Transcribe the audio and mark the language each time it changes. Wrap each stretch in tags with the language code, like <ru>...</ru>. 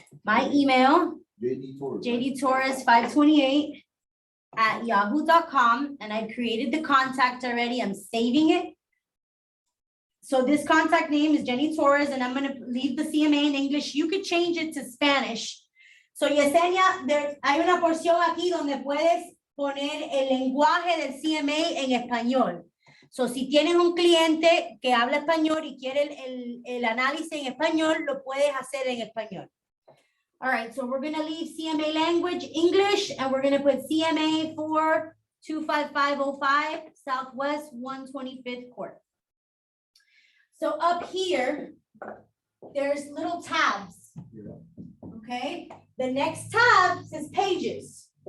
<en>My email, JD Torres. JD Torres 528 at yahoo.com, and I created the contact already. I'm saving it. So this contact name is Jenny Torres, and I'm gonna leave the CMA in English. You could change it to Spanish.</en> <es>So Yesenia, hay una porción aquí donde puedes poner el lenguaje del CMA en español. So si tienes un cliente que habla español y quiere el análisis en español, lo puedes hacer en español.</es> <en>All right, so we're gonna leave CMA language English, and we're gonna put CMA for 25505 Southwest 125th Court. So up here, there's little tabs, Yeah. okay? The next tab says pages.</en>